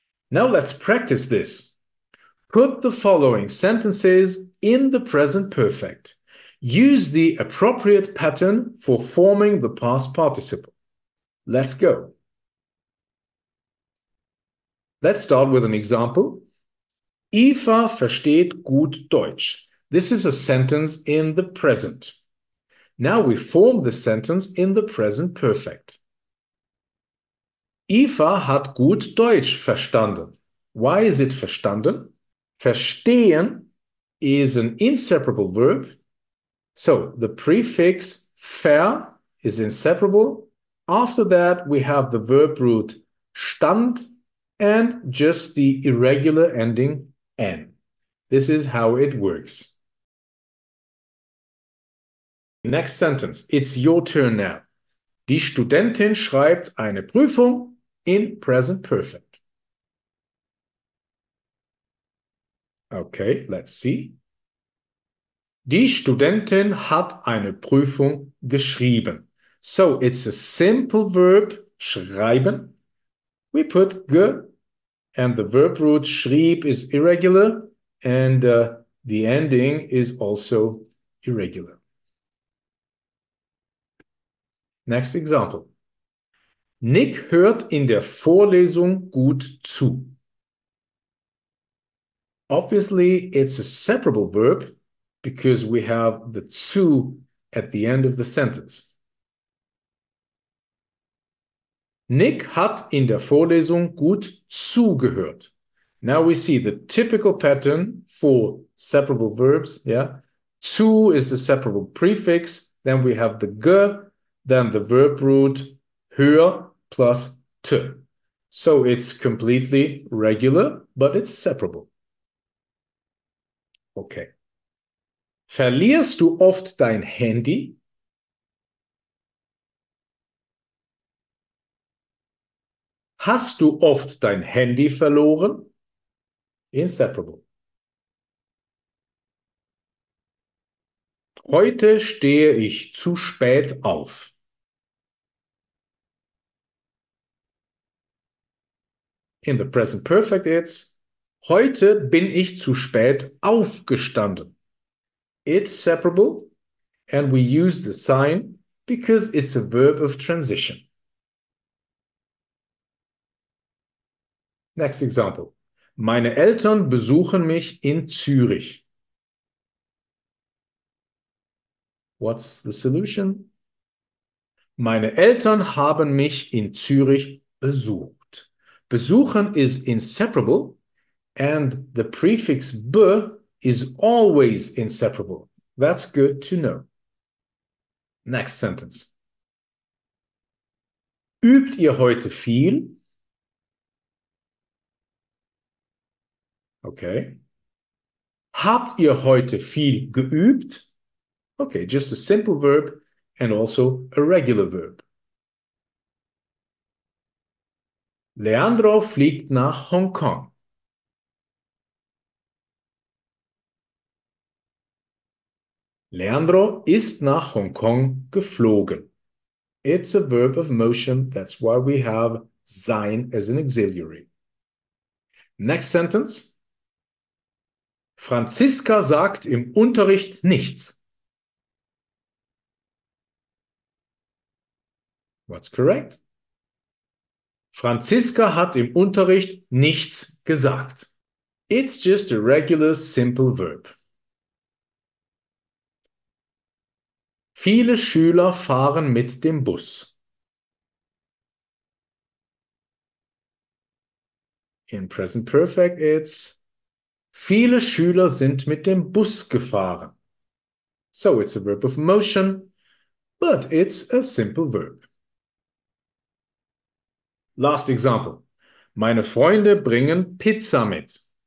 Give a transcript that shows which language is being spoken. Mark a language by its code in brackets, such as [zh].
[en] Now let's practice this. Put the following sentences in the present perfect. Use the appropriate pattern for forming the past participle. Let's go. Let's start with an example. [de] Eva versteht gut Deutsch. [en] This is a sentence in the present. Now we form the sentence in the present perfect. [de] Eva hat gut Deutsch verstanden. [en] Why is it verstanden? Verstehen is an inseparable verb. So the prefix ver is inseparable. After that, we have the verb root stand and just the irregular ending n. This is how it works. Next sentence. It's your turn now. [de] Die Studentin schreibt eine Prüfung [en] in present perfect. Okay, let's see. [de] Die Studentin hat eine Prüfung geschrieben. [en] So it's a simple verb, schreiben. We put ge, and the verb root schrieb is irregular, and the ending is also irregular. Next example. [de] Nick hört in der Vorlesung gut zu. [en] Obviously, it's a separable verb because we have the zu at the end of the sentence. [de] Nick hat in der Vorlesung gut zugehört. [en] Now we see the typical pattern for separable verbs. Yeah, zu is the separable prefix. Then we have the ge, then the verb root hör plus t. So it's completely regular, but it's separable. Okay. [de] Verlierst du oft dein Handy? Hast du oft dein Handy verloren? Inseparable. Heute stehe ich zu spät auf. [en] In the present perfect, it's [de] heute bin ich zu spät aufgestanden. [en] It's separable, and we use the sein because it's a verb of transition. Next example. [de] Meine Eltern besuchen mich in Zürich. [en] What's the solution? [de] Meine Eltern haben mich in Zürich besucht. [en] Besuchen is inseparable, and the prefix be is always inseparable. That's good to know. Next sentence. [de] Übt ihr heute viel? [en] Okay. [de] Habt ihr heute viel geübt? [en] Okay, just a simple verb and also a regular verb. [de] Leandro fliegt nach Hongkong. Leandro ist nach Hongkong geflogen. [en] It's a verb of motion. That's why we have sein as an auxiliary. Next sentence. [de] Franziska sagt im Unterricht nichts. [en] What's correct? [de] Franziska hat im Unterricht nichts gesagt. [en] It's just a regular simple verb. [de] Viele Schüler fahren mit dem Bus. [en] In present perfect, it's [de] viele Schüler sind mit dem Bus gefahren. [en] So it's a verb of motion, but it's a simple verb. Last example. [de] Meine Freunde bringen Pizza mit.